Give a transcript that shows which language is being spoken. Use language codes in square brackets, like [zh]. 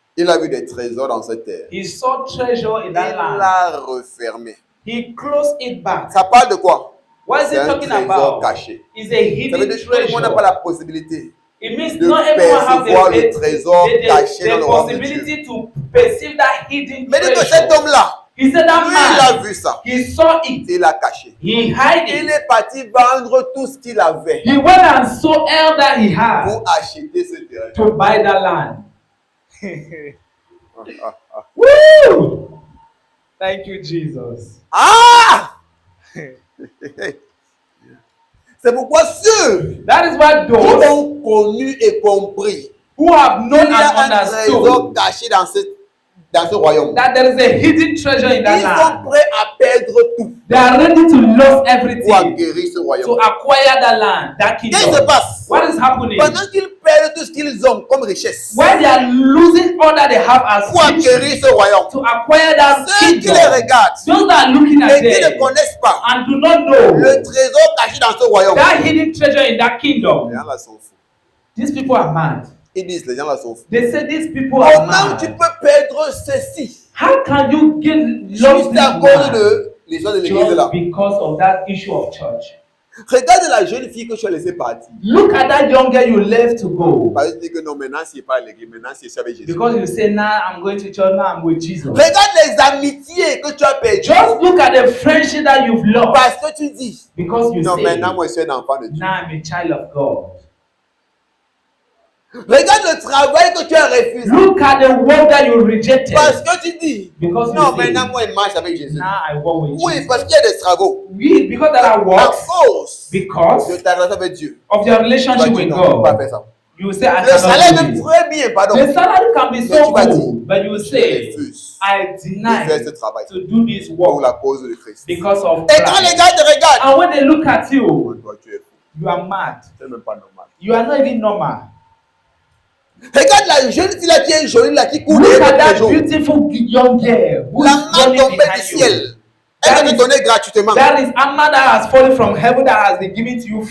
[fr] il a vu des trésors dans cette terre. [en] He saw treasure in [fr] Il [en] that land. [fr] l'a refermé. [en] He closed it back. [fr] Ça parle de quoi? [en] What is [fr] C'est [en] he [fr] un [en] talking [fr] trésor [en] about? [fr] caché. [en] It's a [fr] Ça veut [en] hidden [fr] dire que tout le monde n'a pas [en] treasure. [fr] la possibilité [en] It means [fr] de [en] not everyone have [fr] percevoir le [en] the [fr] trésor caché dans le royaume de Dieu. [en] possibility to perceive that hidden [fr] Mais dit que cet [en] treasure. [fr] homme-là, [en] He said [fr] lui, [en] that [fr] il a [en] man, [fr] vu ça. [en] he saw it. [fr] Il l'a caché. [en] He hid [fr] Il [en] it. [fr] est parti vendre tout ce qu'il avait [en] He went and sold all that he had [fr] pour acheter ce terrain. [en] to buy that land. Ah, ah, ah. Woo! Thank you, Jesus. Ah! [fr] C'est pourquoi ceux [en] That is why [fr] qui [en] those [fr] ont connu et compris [en] who have [fr] qu'il [en] known [fr] y a [en] and [fr] un trésor [en] understood [fr] caché dans cette dans ce royaume. [en] that there is a hidden treasure in that [fr] Ils sont [en] land. [fr] prêts à perdre tout [en] They are ready to lose [fr] pour [en] everything [fr] acquérir ce [en] to [fr] royaume. [en] acquire that land, that [fr] Qu'est-ce qui se [en] kingdom. [fr] passe? [en] What is happening? [fr] Pendant qu'ils perdent tout ce qu'ils ont comme richesse [en] When they are losing all that they have as [fr] pour [en] riches [fr] acquérir ce royaume, [en] to acquire that [fr] ceux qui [en] kingdom, [fr] les regardent [en] those that are looking at [fr] et qui ne [en] them [fr] connaissent pas [en] and do not know [fr] le trésor caché dans ce royaume, [en] that hidden treasure in that kingdom, [fr] les gens là sont fous. [en] these people are mad. [fr] Ils disent, les gens là sont fous. [en] They say these people are [fr] Comment tu [en] mad. [fr] peux perdre ceci [en] How can you get lost [fr] juste à cause [en] land [fr] de l'histoire de l'église là? [en] just because of that issue of church? [fr] Regarde la jeune fille que tu as laissée partir. [en] Look at that young girl you left to go. [fr] Parce que tu dis que non, maintenant c'est pas l'église, maintenant c'est avec Jésus. [en] Because you say, now I'm going to church, now I'm with Jesus. [fr] Regarde les amitiés que tu as perdues. [en] Just look at the friendship that you've lost. [fr] Parce que tu dis, [en] Because you [fr] non, [en] say, [fr] maintenant moi je suis un enfant de Dieu. [en] now I'm a child of God. [fr] Regarde le travail que tu as refusé. [en] Look at the work that you rejected. [fr] Parce que tu dis, [en] Because [fr] non, [en] you say, [fr] maintenant moi je marche avec Jésus. [en] now I walk with [fr] Oui, [en] Jesus. [fr] parce qu'il y a des travaux. [en] Oui, because there are [fr] À [en] works, [fr] cause [en] because [fr] de ta relation avec Dieu. [en] of your [fr] Tu vas [en] relationship [fr] dire, [en] with [fr] non, je ne peux pas [en] God. [fr] faire ça. [en] You will say, I [fr] Le salaire [en] cannot [fr] même [en] do it. [fr] très bien, pardon. [en] The salary can be [fr] Mais [en] so [fr] tu vas dire, [en] cool, but you will [fr] je [en] say, [fr] refuse [en] I [fr] de [en] deny [fr] faire ce travail [en] to do this [fr] pour [en] work [fr] la cause de Christ. Et [en] because of [fr] quand les [en] Christ. [fr] gars te regardent, [en] And when they look at you, [fr] toi tu es fou. [en] you are mad. [fr] C'est même pas normal. [en] You are not even normal. [fr] Regarde la jeune fille là qui est jolie là, qui court [en] Look [fr] derrière [en] at [fr] tous les [en] that [fr] jours. [en] beautiful young girl who [fr] La [en] is [fr] main [en] running [fr] tombée du [en] behind you. [fr] ciel. Elle va te donner gratuitement. [en] That is a man that has fallen from heaven that has been given to you